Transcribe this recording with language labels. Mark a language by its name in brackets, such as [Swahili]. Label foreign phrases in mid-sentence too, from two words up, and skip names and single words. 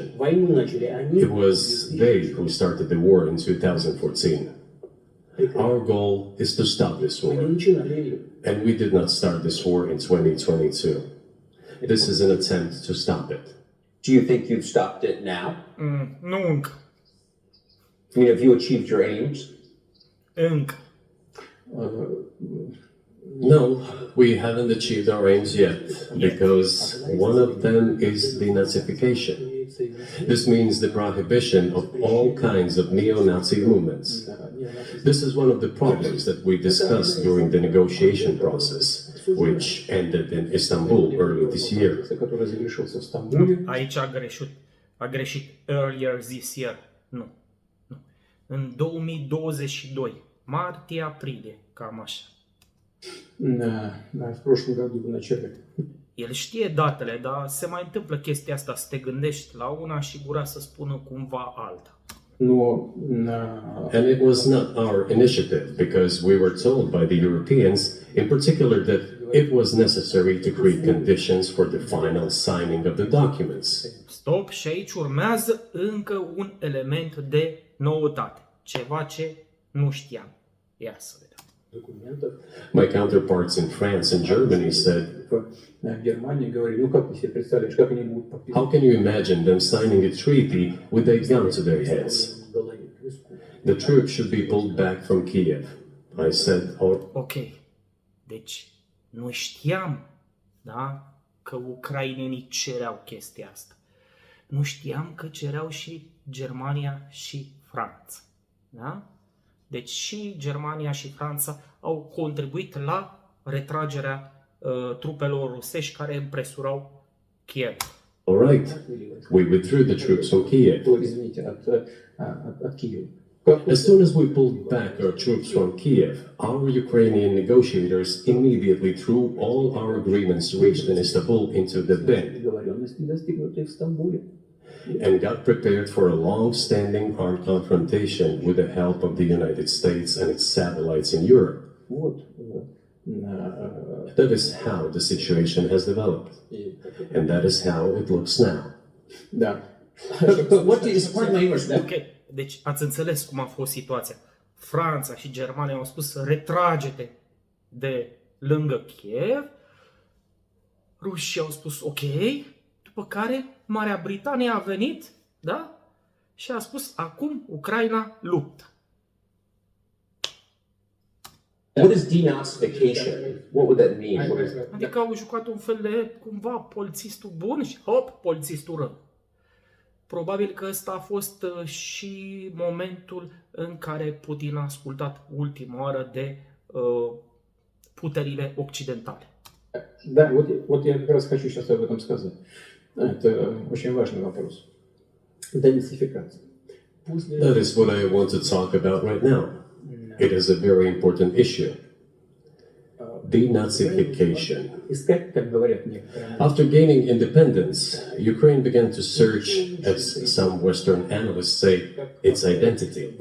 [English] It was they who started the war in 2014. Our goal is to stop this war. And we did not start this war in 2022. This is an attempt to stop it. Do you think you've stopped it now? [Romanian] Nu încă. [English] I mean, have you achieved your aims? [Romanian] Încă. [English] No, we haven't achieved our aims yet, because one of them is denazification. This means the prohibition of all kinds of neo-Nazi movements. This is one of the problems that we discussed during the negotiation process, which ended in Istanbul early this year. [Romanian] Aici a greșit [English] earlier this year. [Romanian] Nu. În 2022, martie-aprilie, cam așa. [Russian] В прошлом году в начале. [Romanian] El știe datele, dar se mai întâmplă chestia asta, să te gândești la una și gura să spună cumva alta. [English] And it was not our initiative because we were told by the Europeans, in particular, that it was necessary to create conditions for the final signing of the documents. [Romanian] Stop, și aici urmează încă un element de noutate, ceva ce nu știam. Ia să vedem. [English] My counterparts in France and Germany said, how can you imagine them signing a treaty with a gun to their heads? The troops should be pulled back from Kiev. I said, [Romanian] Ok, deci noi știam, da, că ucrainenii cereau chestia asta. Nu știam că cereau și Germania și Franța, da? Deci și Germania și Franța au contribuit la retragerea trupelor rusești care împresurau Kiev. [English] All right, we withdrew the troops from Kiev. As soon as we pulled back our troops from Kiev, our Ukrainian negotiators immediately threw all our agreements reached in Istanbul into the bin and got prepared for a long-standing armed confrontation with the help of the United States and its satellites in Europe. That is how the situation has developed, and that is how it looks now. What is, pardon my English, [Romanian] Ok, deci ați înțeles cum a fost situația. Franța și Germania au spus să retrage-te de lângă Kiev, rușii au spus ok, după care Marea Britanie a venit, da? Și a spus acum Ucraina luptă. [English] What is denazification? What would that mean? [Romanian] Adică au jucat un fel de, cumva, polițistul bun și hop, polițistul rău. Probabil că ăsta a fost și momentul în care Putin a ascultat ultima oară de puterile occidentale. [Russian] Да, вот я как раз хочу сейчас об этом сказать. Это очень важный вопрос. Денацификация. [English] That is what I want to talk about right now. It is a very important issue. Denazification. After gaining independence, Ukraine began to search, as some Western analysts say, its identity.